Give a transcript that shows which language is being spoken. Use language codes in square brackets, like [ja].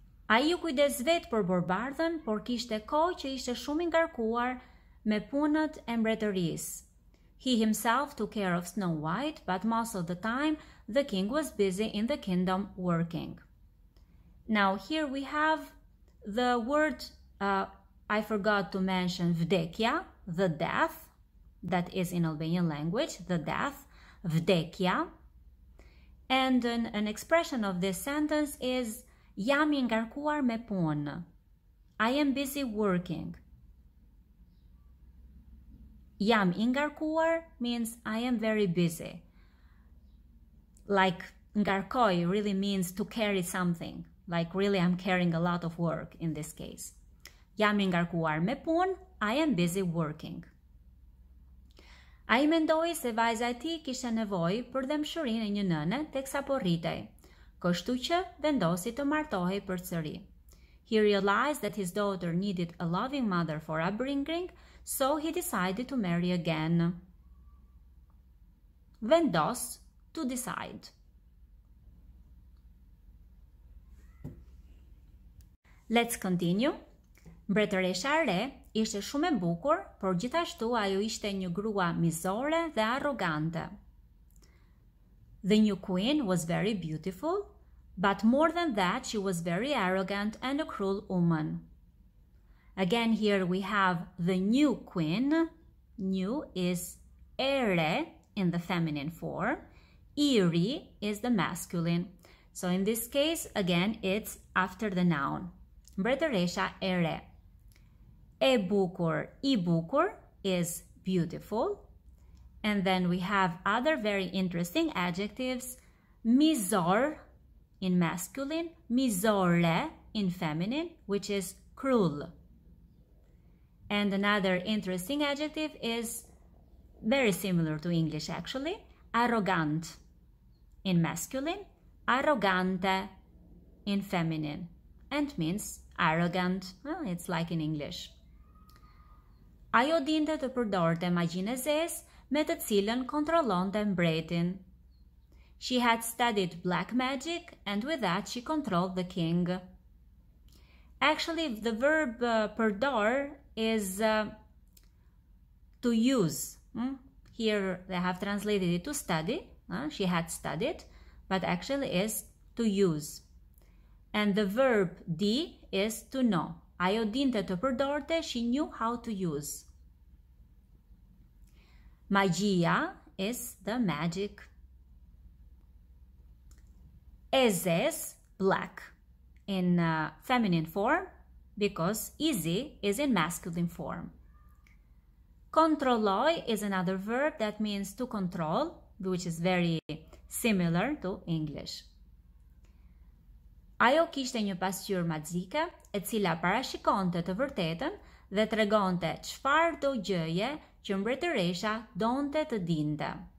[sq] Ai ju kujdes vetë për Borbardhën, por kishte kohë që ishte shumë i ngarkuar me punët e mbretërisë. [en] He himself took care of Snow White, but most of the time the king was busy in the kingdom working. Now here we have the word, I forgot to mention, vdekja, the death, that is in Albanian language, the death, vdekja. And an expression of this sentence is [sq] jam I ngarkuar me punë. [en] I am busy working. [sq] Jam I ngarkuar [en] means I am very busy. Like ngarkoj really means to carry something. Like really I'm carrying a lot of work in this case. [sq] Jam I ngarkuar me punë, [en] I am busy working. [sq] Ai mendoi se vajza e tij kishte nevojë për dëmshurinë e një nëne teksa po rritej, kështu që vendosi të martohej përsëri. [en] He realized that his daughter needed a loving mother for upbringing, so he decided to marry again. Vendos, to decide. Let's continue. [sq] Mbretëresha e re ishte shumë e bukur, por gjithashtu ajo ishte një grua mizore dhe arrogante. [en] The new queen was very beautiful, but more than that, she was very arrogant and a cruel woman. Again, here we have the new queen. New is ere in the feminine form. Iri is the masculine. So in this case, again, it's after the noun. [sq] Mbretëresha e re. E bukur, I bukur [en] is beautiful. And then we have other very interesting adjectives. Mizor in masculine, mizore in feminine, which is cruel. And another interesting adjective is very similar to English actually, arrogant in masculine, arrogante in feminine, and means arrogant. Well, it's like in English. [sq] Ajo dinte të përdorte magjinë e zezë me të cilën kontrollonte mbretin. [en] She had studied black magic and with that she controlled the king. Actually, the verb përdor is to use. Here they have translated it to study. She had studied, but actually is to use. And the verb di is to know. [sq] Ajo dinte të përdorte, [en] she knew how to use. Magia is the magic. Ezes, black, in feminine form, because easy is in masculine form. Kontrolloj is another verb that means to control, which is very similar to English. [sq] Ajo kishte një pasqyrë magjike, e cila parashikonte të vërtetën dhe tregonte çfarë do gjëje që mbretëresha donte të dinte.